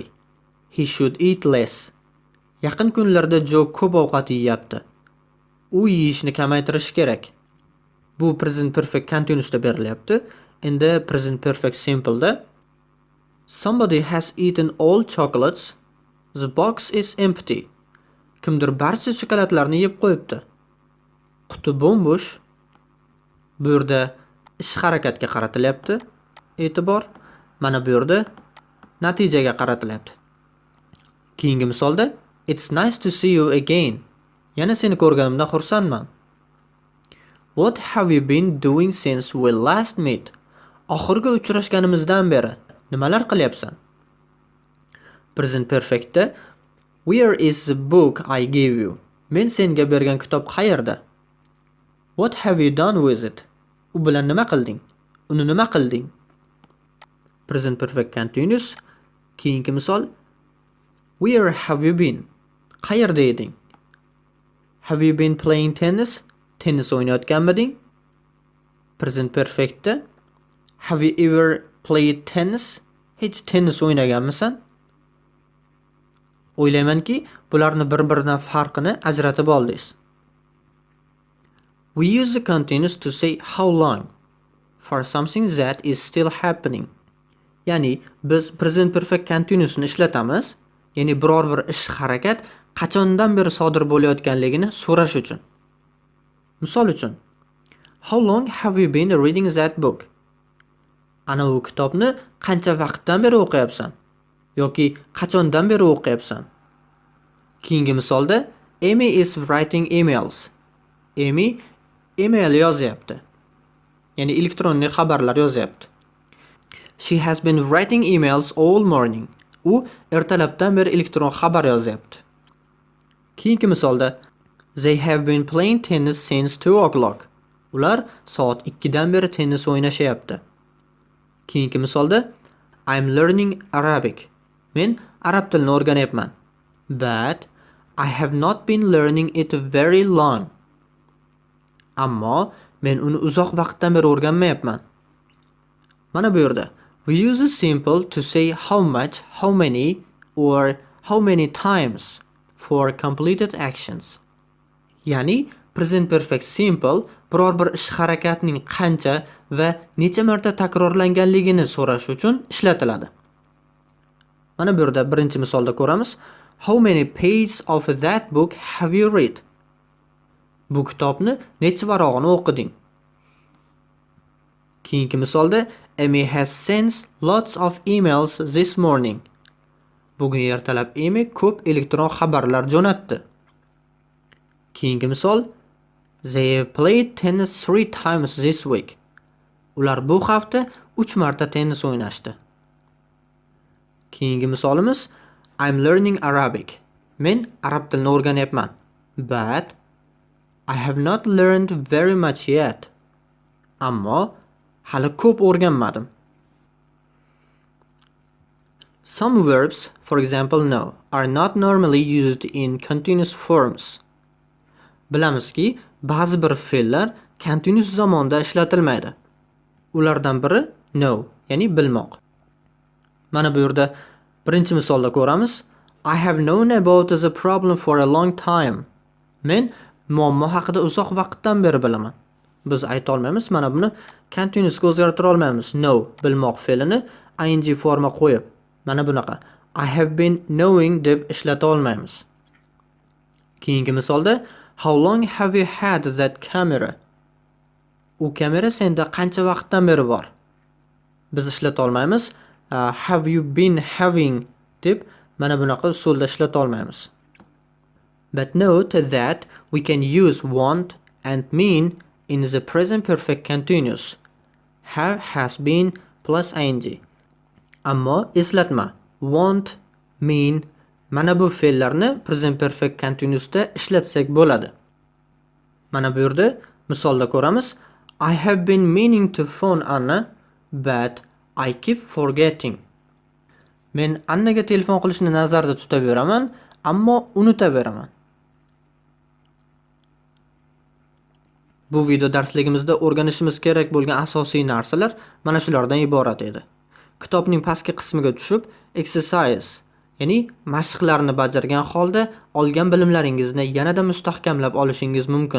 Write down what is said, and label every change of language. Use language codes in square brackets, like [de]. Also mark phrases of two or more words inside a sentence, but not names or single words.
[en] He should eat less. [uz] Yaqin kunlarda Joe ko'p ovqat yeyapti. U yeyishni kamaytirish kerak. Bu [en] present perfect continuousda [uz] berilyapti. [en] Endi present perfect simpleda Somebody has eaten all chocolates. The box is empty. [uz] Kimdir barcha shokoladlarni yeb qo'yibdi. Quti bo'm-bo'sh. Bu yerda ish harakatga qaratilyapti. E'tibor. Mana bu yerda natijaga qaratilyapti. Keyingi misolda [en] It's nice to see you again. [uz] Yana seni ko'rganimdan xursandman. [en] What have you been doing since we last met? [uz] Oxirgi uchrashganimizdan beri nimalar qilyapsan? [en] Present perfectda Where is the book I gave you? [uz] Men senga bergan kitob qayerda? [en] What have you done with it? [uz] U bilan nima qilding? Uni nima qilding? [en] Present perfect continuous. [uz] Keyingi misol [en] Where have you been? [uz] Qayerda eding? [en] Have you been playing tennis? [uz] Tennis o'ynayotganmiding? [en] Present perfectda Have you ever played tennis? [uz] Hech tennis o'ynaganmisan? O'ylaymanki, bularni bir-biridan farqini ajratib oldingiz. [en] We use the continuous to say how long for something that is still happening. [uz] Ya'ni biz [en] present perfect continuousni [uz] ishlatamiz, ya'ni biror bir ish harakat qachondan beri sodir bo'layotganligini so'rash uchun. Misol uchun, [en] How long have you been reading that book? [uz] Ana u kitobni qancha vaqtdan beri o'qiyapsan? Yoki qachondan beri o'qiyapsan? Keyingi misolda [en] Amy is writing emails. [uz] Amy email yozyapti. Ya'ni elektron xabarlar yozyapti. [en] She has been writing emails all morning. [uz] U ertalabdan beri elektron xabar yozyapti. Keyingi misolda [en] They have been playing tennis since 2 o'clock. [uz] Ular soat 2 dan beri tennis o'ynashyapti. Keyingi misolda [en] I'm learning Arabic. [uz] Men arab tilini o'rganyapman. [en] But I have not been learning it very long. [uz] Ammo men uni uzoq vaqtdan beri o'rganmayapman. Mana bu yerda [en] we use a simple to say how much, how many or how many times for completed actions. [uz] Ya'ni [en] present perfect simple [uz] biror bir ish harakatning qancha va necha marta takrorlanganligini so'rash uchun ishlatiladi. Mana bu yerda birinchi misolda ko'ramiz. [en] How many pages of that book have you read? [uz] Bu kitobni necha varog'ini o'qiding? Keyingi misolda [en] Amy has sent lots of emails this morning. [uz] Bugun ertalab Amy ko'p elektron xabarlar jo'natdi. Keyingi misol [en] They have played tennis 3 times this week. [uz] Ular bu hafta 3 marta tennis o'ynashdi. Keyingi misolimiz [en] I'm learning Arabic. [uz] Men arab tilini o'rganyapman. [en] But I have not learned very much yet. [uz] Ammo hali ko'p o'rganmadim. [en] Some verbs, for example no, are not normally used in continuous forms. [uz] Bilamizki, ba'zi bir fe'llar continuous zamonda ishlatilmaydi. Ulardan biri know, ya'ni bilmoq. Mana bu yerda birinchi misolda ko'ramiz. [en] I have known about the problem for a long time. [uz] Men muammo haqida uzoq vaqtdan beri bilaman. Biz ayta olmaymiz, mana buni continuousga o'zgartira olmaymiz. Know, bilmoq fe'lini ing forma qo'yib. Mana bunaqa. [en] I have been knowing [uz] deb ishlata olmaymiz. Keyingi misolda [en] How long have you had that camera? [uz] U kamera senda qancha vaqtdan beri bor? Biz ishlata olmaymiz. [en] Have you been having [uz] deb mana bunaqa usulda ishlata olmaymiz. [en] But note that we can use want and mean in the present perfect continuous. Have, has been plus ing. [uz] Ammo eslatma. [en] Want, mean [uz] mana bu fe'llarni [en] present perfect continuousda [uz] ishlatsak bo'ladi. Mana bu yerda misolda ko'ramiz. [en] I have been meaning to phone Anna, but I keep forgetting. [uz] Men Annaga telefon qilishni nazarda tutaveraman, ammo unutaveraman. Bu video darsligimizda o'rganishimiz kerak bo'lgan asosiy narsalar mana shulardan iborat edi. Kitobning pastki qismiga tushib, exercise, ya'ni mashqlarni bajargan holda olgan bilimlaringizni yanada mustahkamlab olishingiz mumkin.